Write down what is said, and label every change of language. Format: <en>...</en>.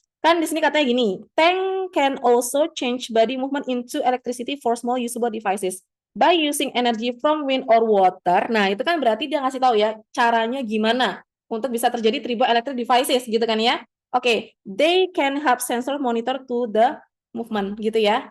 <id>Kan di sini katanya gini,</id> <en>tank can also change body movement into electricity for small usable devices by using energy from wind or water.</en> <id>Nah, itu kan berarti dia ngasih tahu ya caranya gimana untuk bisa terjadi triboelectric devices gitu kan ya.</id> <en>Oke, they can have sensor monitor to the movement</en> <id>gitu ya.</id>